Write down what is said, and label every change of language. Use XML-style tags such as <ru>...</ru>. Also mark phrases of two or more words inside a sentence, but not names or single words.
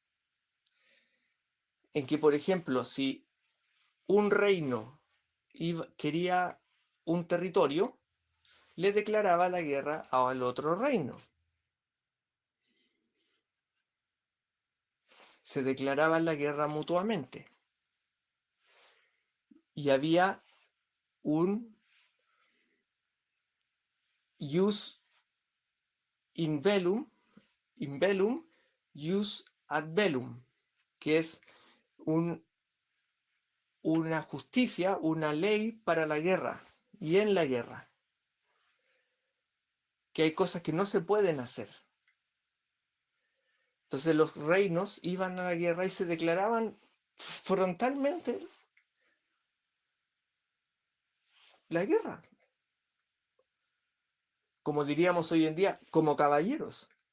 <es>En que, por ejemplo, si un reino quería un territorio, le declaraba la guerra al otro reino. Se declaraban la guerra mutuamente. Y había un</es> <la>jus in bellum, jus ad bellum,</la> <es>que es una justicia, una ley para la guerra y en la guerra. Que hay cosas que no se pueden hacer. Entonces los reinos iban a la guerra y se declaraban frontalmente la guerra, como diríamos hoy en día, como caballeros.</es>